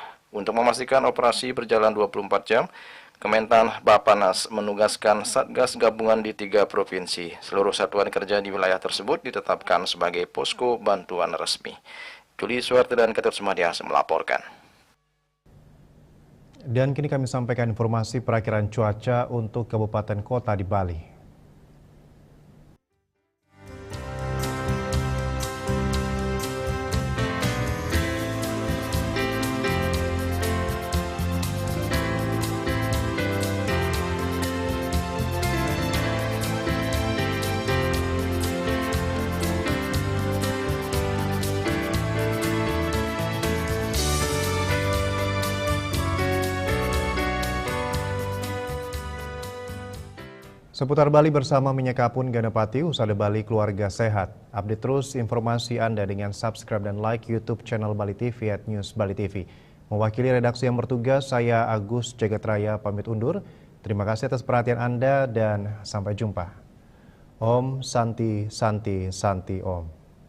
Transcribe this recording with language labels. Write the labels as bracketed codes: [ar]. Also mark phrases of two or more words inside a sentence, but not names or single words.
[id] Untuk memastikan operasi berjalan 24 jam, Kementan Bapanas menugaskan Satgas Gabungan di 3 provinsi. Seluruh satuan kerja di wilayah tersebut ditetapkan sebagai posko bantuan resmi. Juli Suwarte dan Ketut Sumadias melaporkan. Dan kini kami sampaikan informasi perakiraan cuaca untuk kabupaten kota di Bali. Seputar Bali bersama Minyak Kapun Ganapati, Usada Bali Keluarga Sehat. Update terus informasi Anda dengan subscribe dan like YouTube channel Bali TV @News Bali TV. Mewakili redaksi yang bertugas, saya Agus Jagatraya pamit undur. Terima kasih atas perhatian Anda dan sampai jumpa. [sa] Om Santi Santi Santi Om.